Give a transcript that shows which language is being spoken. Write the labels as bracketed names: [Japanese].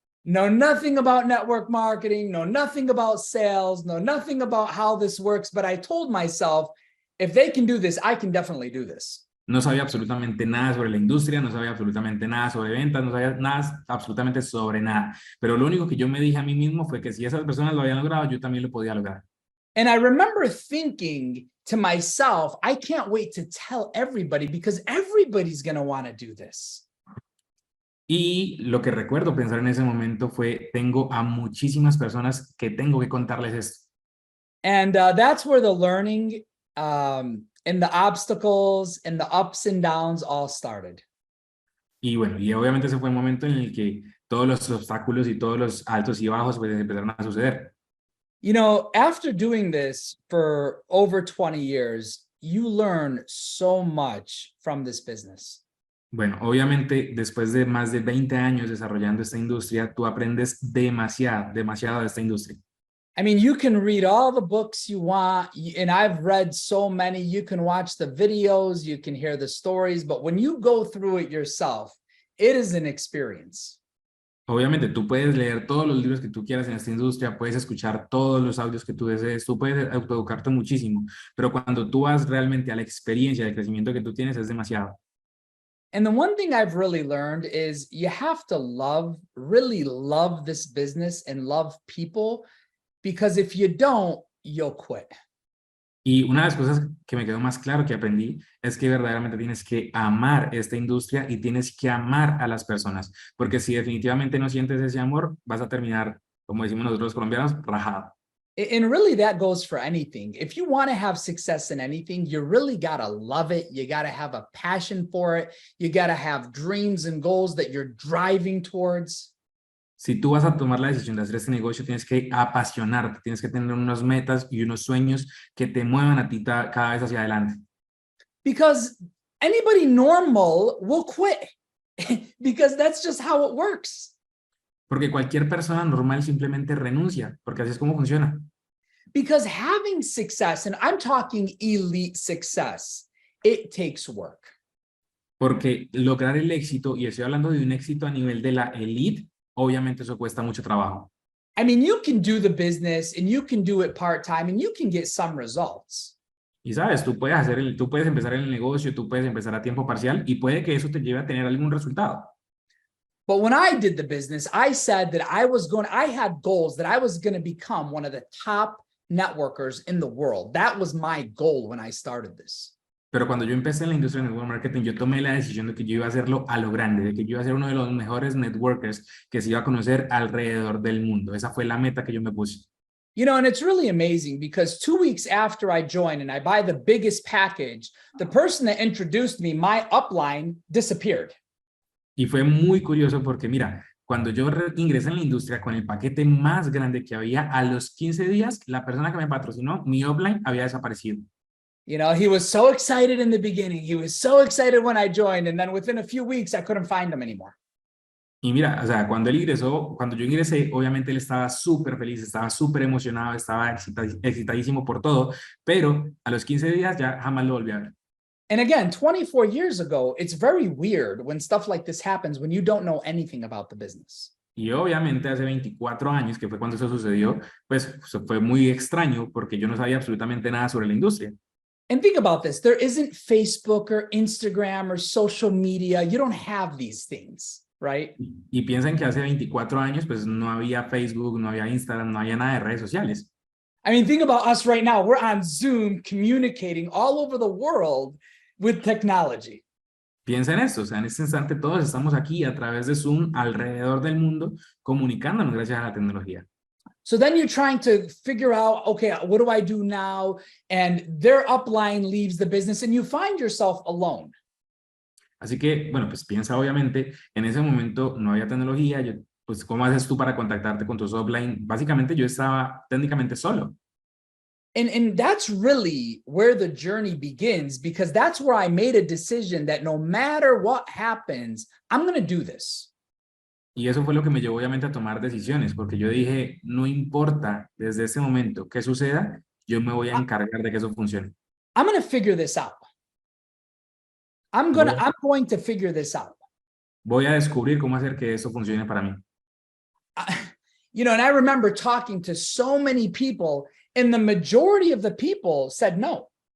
[English] Know nothing about network marketing, know nothing about sales, know nothing about how this works, but I told myself, if they can do this, I can definitely do this. [Spanish] No sabía absolutamente nada sobre la industria, no sabía absolutamente nada sobre ventas, no sabía nada, absolutamente sobre nada. Pero lo único que yo me dije a mí mismo fue que si esas personas lo habían logrado, yo también lo podía lograr. [English] And I remember thinking to myself, I can't wait to tell everybody because everybody's going to want to do this. [Spanish] Y lo que recuerdo pensar en ese momento fue, tengo a muchísimas personas que tengo que contarles esto. [English] And that's where the learning and the obstacles and the ups and downs all started. [Spanish] Y bueno, y obviamente ese fue el momento en el que todos los obstáculos y todos los altos y bajos pues empezaron a suceder. [English] You know, after doing this for over 20 years, you learn so much from this business. [Spanish] Bueno, obviamente después de más de 20 años desarrollando esta industria, tú aprendes demasiado de esta industria. [English] I mean, you can read all the books you want, and I've read so many. You can watch the videos, you can hear the stories, but when you go through it yourself, it is an experience. [Spanish] Obviamente tú puedes leer todos los libros que tú quieras en esta industria, puedes escuchar todos los audios que tú desees, tú puedes autoeducarte muchísimo, pero cuando tú vas realmente a la experiencia de crecimiento que tú tienes es demasiado. [English] And the one thing I've really learned is you have to really love this business and love people, because if you don't, you'll quit. [Spanish] Y una de las cosas que me quedó más claro que aprendí es que verdaderamente tienes que amar esta industria y tienes que amar a las personas, porque si definitivamente no sientes ese amor, vas a terminar, como decimos nosotros los colombianos, rajado. [English] And really that goes for anything. If you want to have success in anything, you really got to love it. You got to have a passion for it. You got to have dreams and goals that you're driving towards. [Spanish] Si tú vas a tomar la decisión de hacer este negocio, tienes que apasionarte, tienes que tener unas metas y unos sueños que te muevan a ti cada vez hacia adelante. [English] Because anybody normal will quit because that's just how it works. [Spanish] Porque cualquier persona normal simplemente renuncia, porque así es como funciona. [English] Because having success, and I'm talking elite success, it takes work. [Spanish] Porque lograr el éxito, y estoy hablando de un éxito a nivel de la elite, obviamente eso cuesta mucho trabajo. [English] I mean, you can do the business and you can do it part-time and you can get some results. [Spanish] Y sabes, tú puedes empezar el negocio, tú puedes empezar a tiempo parcial y puede que eso te lleve a tener algún resultado. [English] But when I did the business, I said that I had goals that I was going to become one of the top networkers in the world. That was my goal when I started this. [Spanish] Pero cuando yo empecé en la industria del network marketing, yo tomé la decisión de que yo iba a hacerlo a lo grande, de que yo iba a ser uno de los mejores networkers que se iba a conocer alrededor del mundo. Esa fue la meta que yo me puse. [English] You know, and it's really amazing because 2 weeks after I joined and I buy the biggest package, the person that introduced me, my upline, disappeared. [Spanish] Y fue muy curioso porque, mira, cuando yo ingresé en la industria con el paquete más grande que había, a los 15 días, la persona que me patrocinó, mi upline, había desaparecido. [English] You know, he was so excited in the beginning. He was so excited when I joined. And then within a few weeks, I couldn't find him anymore. [Spanish] Y mira, o sea, cuando yo ingresé, obviamente él estaba súper feliz, estaba súper emocionado, estaba excitadísimo por todo, pero a los 15 días ya jamás lo volví a ver. [English] And again, 24 years ago, it's very weird when stuff like this happens when you don't know anything about the business. [Spanish] Y obviamente hace 24 años, que fue cuando eso sucedió, pues fue muy extraño porque yo no sabía absolutamente nada sobre la industria. [English] And think about this. There isn't Facebook or Instagram or social media. You don't have these things, right? [Spanish] Y piensan que hace 24 años, pues no había Facebook, no había Instagram, no había nada de redes sociales. [English] I mean, think about us right now. We're on Zoom communicating all over the world with technology. [Spanish] Piensa en esto, o sea, en este instante todos estamos aquí a través de Zoom alrededor del mundo comunicándonos gracias a la tecnología. [English] So then you're trying to figure out, okay, what do I do now? And their upline leaves the business and you find yourself alone. [Spanish] Así que, bueno, pues piensa obviamente, en ese momento no había tecnología, pues ¿cómo haces tú para contactarte con tus upline? Básicamente yo estaba técnicamente solo. [English] And that's really where the journey begins, because that's where I made a decision that no matter what happens, I'm going to do this. [Spanish] Y eso fue lo que me llevó obviamente a tomar decisiones, porque yo dije, no importa desde ese momento qué suceda, yo me voy a encargar de que eso funcione. [English] I'm going to figure this out. I'm going to figure this out. [Spanish] Voy a descubrir cómo hacer que eso funcione para mí. [English] You know, and I remember talking to so many people, and the majority of the people said no.